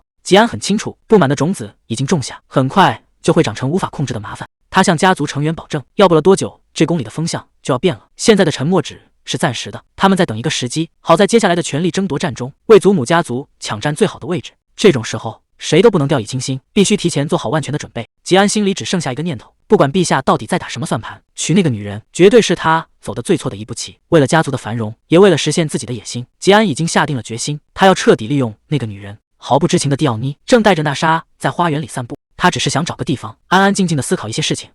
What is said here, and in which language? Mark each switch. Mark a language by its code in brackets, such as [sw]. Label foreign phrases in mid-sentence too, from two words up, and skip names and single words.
[zh] 吉安很清楚，不滿的種子已經種下，很快就會長成无法控制的麻煩。他向家族成員保證，要不了多久，這宮裡的風向就要變了。现在的沉默只是暫時的，他们在等一個時機，好在接下來的權力爭奪戰中，為祖母家族搶佔最好的位置。這種時候，誰都不能掉以輕心，必須提前做好萬全的準備。吉安心裡只剩下一個念頭，不管陛下到底在打什麼算盤，娶那個女人絕對是他走得最錯的一步棋。為了家族的繁榮，也為了實現自己的野心，吉安已經下定了決心，他要徹底利用那個女人。毫不知情的蒂奧妮正帶着娜莎在花園裡散步，她只是想找個地方安安靜靜地思考一些事情。